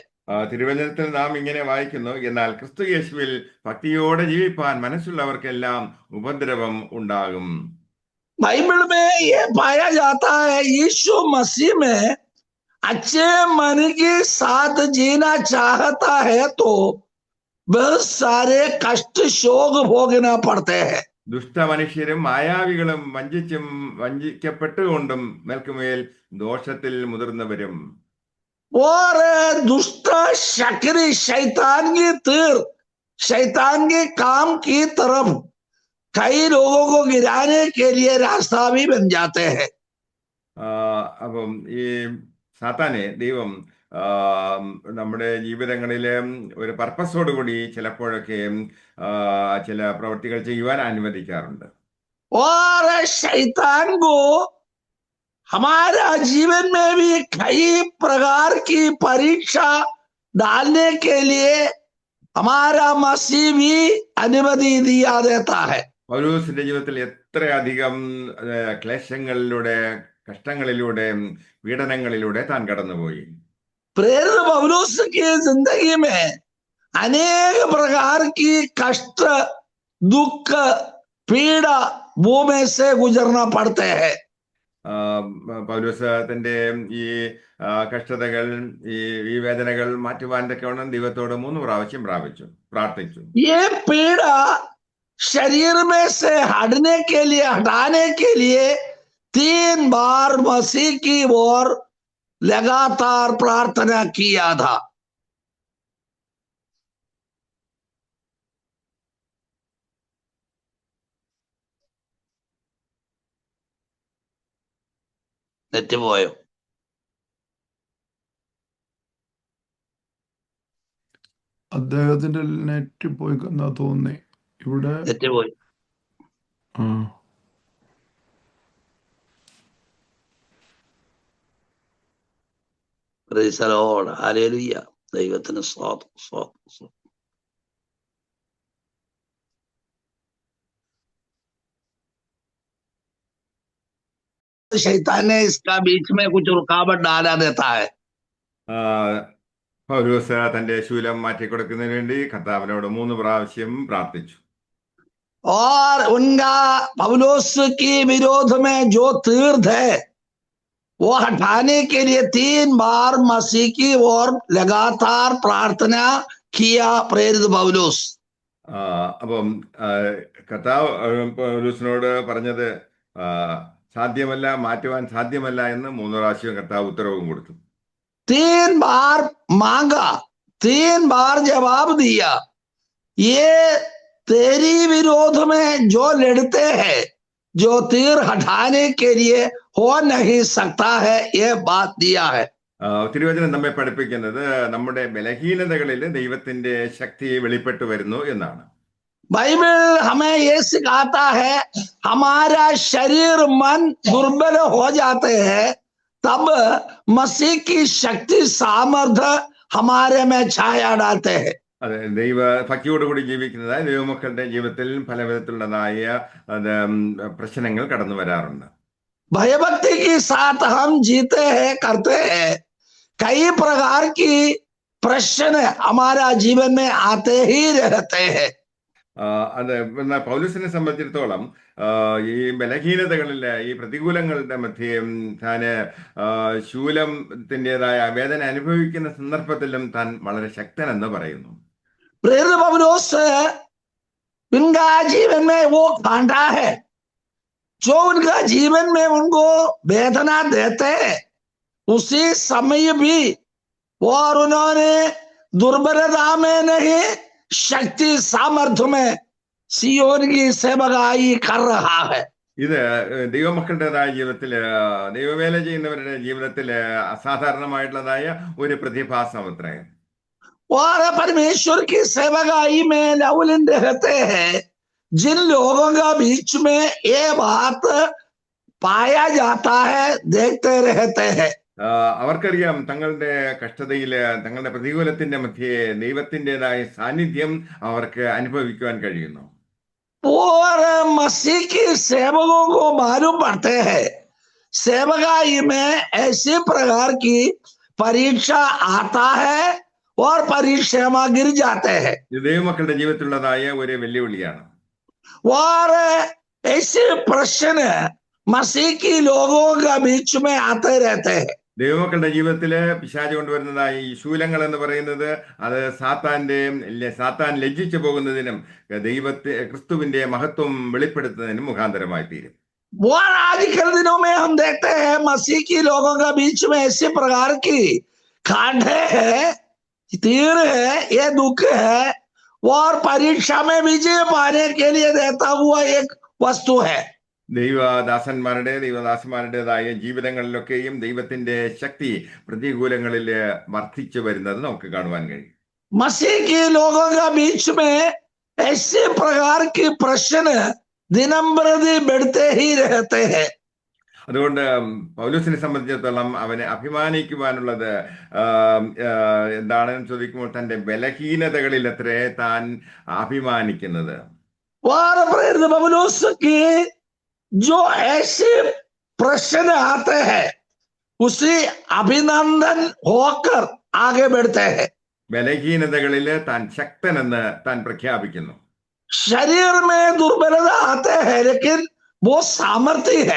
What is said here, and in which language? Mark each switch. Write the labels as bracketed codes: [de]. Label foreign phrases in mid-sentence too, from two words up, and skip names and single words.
[ml] തിരുവചനത്തിൽ നാം ഇങ്ങനെ വായിക്കുന്നു, എന്നാൽ ക്രിസ്തു യേശുവിൽ ഭക്തിയോടെ ജീവിപ്പാൻ മനസ്സുള്ളവർക്കെല്ലാം ഉപദ്രവം ഉണ്ടാകും. [hi] बाइबल में ये पाया जाता है यीशु मसीह में अच्छे मन के साथ जीना चाहता है तो बहुत सारे कष्ट शोक भोगना पड़ते हैं. [ml] ദുഷ്ടമനുഷ്യരും മായാവികളും വഞ്ചിക്കപ്പെട്ടുകൊണ്ടും മേൽക്കുമേൽ ദോഷത്തിൽ മുതിർന്നവരും. [hi] और दुष्ट शक्ति शैतान की तीर शैतान के काम की तरफ कई लोगों को गिराने के लिए रास्ता भी बन जाते हैं. [ml] അപ്പം ഈ സാത്താനെ ദൈവം നമ്മുടെ ജീവിതങ്ങളിലെ ഒരു പർപ്പസോട് കൂടി ചിലപ്പോഴൊക്കെ ചില പ്രവൃത്തികൾ ചെയ്യുവാൻ അനുവദിക്കാറുണ്ട്. [hi] और शैतान को हमारा जीवन में भी कई प्रकार की परीक्षा डालने के लिए हमारा मसीह भी अनुमति दिया देता है. [ml] പൗലോസിന്റെ ജീവിതത്തിൽ എത്രയധികം ക്ലേശങ്ങളിലൂടെ, കഷ്ടങ്ങളിലൂടെ, പീഡനങ്ങളിലൂടെ താൻ കടന്നുപോയി. [hi] प्रेरित पौलुस की जिंदगी में अनेक प्रकार की कष्ट दुख पीड़ा वो में से गुजरना पड़ते हैं. [ml] പൗലോസ് തന്റെ ഈ കഷ്ടതകൾ, ഈ വേദനകൾ മാറ്റുവാൻ തക്കവണ്ണം ദൈവത്തോട് 3 പ്രാവശ്യം പ്രാർത്ഥിച്ചു. [hi] ये पीड़ा शरीर में से हटाने के लिए 3 बार मसीह की ओर लगातार प्रार्थना किया था. [ml] തെറ്റുപോയോ? അദ്ദേഹത്തിന്റെ നെറ്റ് പോയി എന്നാ തോന്നി. ഇവിടെ തെറ്റുപോയി. [en] Praise the Lord. Hallelujah. [ml] ദൈവത്തിന് സ്തോത്രം. [hi] शैतान ने इसका बीच में कुछ रुकावट डाला देता है. [ml] പൗലോസ് തന്റെ ശൂലം മാറ്റിക്കൊടുക്കുന്നതിന് വേണ്ടി കർത്താവിനോട് 3 പ്രാവശ്യം പ്രാർത്ഥിച്ചു. [hi] और उनका पौलुस के विरोध में जो तीर थे वो हटाने के लिए 3 बार मसीह की ओर लगातार प्रार्थना किया प्रेरित पौलुस. [ml] അപ്പം കർത്താവ് പൗലോസിനോട് പറഞ്ഞത് സാധ്യമല്ല, മാറ്റുവാൻ സാധ്യമല്ല എന്ന് 3 പ്രാവശ്യം കർത്താവ് ഉത്തരവും കൊടുത്തു. [hi] 3 बार मांगा, 3 बार जवाब दिया। ये तेरी विरोध में जो लड़ते हैं, जो तीर हटाने के लिए हो नहीं सकता है, ये बात दिया है। [ml] തിരുവചനം നമ്മെ പഠിപ്പിക്കുന്നത് നമ്മുടെ ബലഹീനതകളിൽ ദൈവത്തിന്റെ ശക്തി വെളിപ്പെട്ടു വരുന്നു എന്നാണ്. [hi] बाइबल हमें ये सिखाता है, हमारा शरीर मन दुर्बल हो जाते हैं, तब मसीह की शक्ति सामर्थ्य हमारे में छाया डालते हैं। [ml] അതെ, ദൈവ ഭക്തിയോടുകൂടി ജീവിക്കുന്നതായ ദൈവമക്കളുടെ ജീവിതത്തിൽ പല വിധത്തിലുള്ളതായ പ്രശ്നങ്ങൾ കടന്നു വരാറുണ്ട്. [hi] भयभक्ति के साथ हम जीते हैं, करते हैं, कई प्रकार की प्रश्न हमारा जीवन में आते ही रहते हैं। [ml] അത് എന്നാൽ പൗലോസിനെ സംബന്ധിച്ചിടത്തോളം ഈ ബലഹീനതകളിൽ, ഈ പ്രതികൂലങ്ങളുടെ മധ്യേ താന് ശൂലത്തിൻ്റെതായ വേദന അനുഭവിക്കുന്ന സന്ദർഭത്തിലും താൻ വളരെ ശക്തനെന്ന് പറയുന്നു. [hi] प्रेरित पौलुस उनका जीवन में वो कांटा है जो उनका जीवन में उनको वेदना देते हैं, उसी समय भी और उन्होंने दुर्बलता में नहीं, शक्ति सामर्थ्य में सियोन की सेवकाई कर रहा है. [ml] ഇത് ദൈവമക്കളുടേതായ ജീവിതത്തില്, ദൈവവേല ചെയ്യുന്നവരുടെ ജീവിതത്തില് അസാധാരണമായിട്ടുള്ളതായ ഒരു പ്രതിഭാസം അത്രേ. [hi] और परमेश्वर की सेवकाई में लवलिन रहते हैं, जिन लोगों का बीच में ये बात पाया जाता है, देखते रहते हैं. [ml] അവർക്കറിയാം തങ്ങളുടെ കഷ്ടതയില്, തങ്ങളുടെ പ്രതികൂലത്തിന്റെ മധ്യേ ദൈവത്തിൻ്റെതായ സാന്നിധ്യം അവർക്ക് അനുഭവിക്കുവാൻ കഴിയുന്നു. [hi] और मसीह के सेवकों को मालूम पड़ते हैं, सेवकाई में ऐसी प्रकार की परीक्षा आता है और परीक्षा में गिर जाते हैं. [ml] ഇത് ദൈവമക്കളുടെ ജീവിതത്തിലുള്ളതായ ഒരു വെല്ലുവിളിയാണ്. [hi] और ऐसे प्रश्न मसीह के लोगों का बीच में आते रहते हैं. [ml] ദൈവമക്കളുടെ ജീവിതത്തില് പിശാച് കൊണ്ടുവരുന്നതായ ഈ ശൂലങ്ങൾ എന്ന് പറയുന്നത് അത് സാത്താൻ ലജ്ജിച്ചു പോകുന്നതിനും ക്രിസ്തുവിന്റെ മഹത്വം വെളിപ്പെടുത്തുന്നതിനും മുഖാന്തരമായി തീരും. [hi] और आजकल दिनों में हम देखते हैं मसीह के लोगों का बीच में ऐसे प्रकार की कांटे है, तीर है, ये दुख है, और परीक्षा में विजय पाने के लिए देता हुआ एक वस्तु है. [ml] ദൈവദാസന്മാരുടേതായ ജീവിതങ്ങളിലൊക്കെയും ദൈവത്തിന്റെ ശക്തി പ്രതികൂലങ്ങളിൽ വർദ്ധിച്ചു വരുന്നത് നമുക്ക് കാണുവാൻ കഴിയും. [hi] मसीह के लोगों का बीच में ऐसे प्रकार के प्रश्न दिनम प्रति बढ़ते ही रहते हैं. [ml] അതുകൊണ്ട് പൗലോസിനെ സംബന്ധിച്ചിടത്തോളം അവനെ അഭിമാനിക്കുവാനുള്ളത് എന്താണെന്ന് ചോദിക്കുമ്പോൾ തന്റെ ബലഹീനതകളിൽ അത്രേ താൻ അഭിമാനിക്കുന്നത്. [hi] जो ऐसे प्रश्न आते हैं उसी अभिनंदन होकर आगे बढ़ते हैं. [ml] ബലഹീനതകളിൽ താൻ ശക്തനെന്ന് താൻ പ്രഖ്യാപിക്കുന്നു. [hi] शरीर में दुर्बलता आते हैं, लेकिन वो सामर्थ्य है.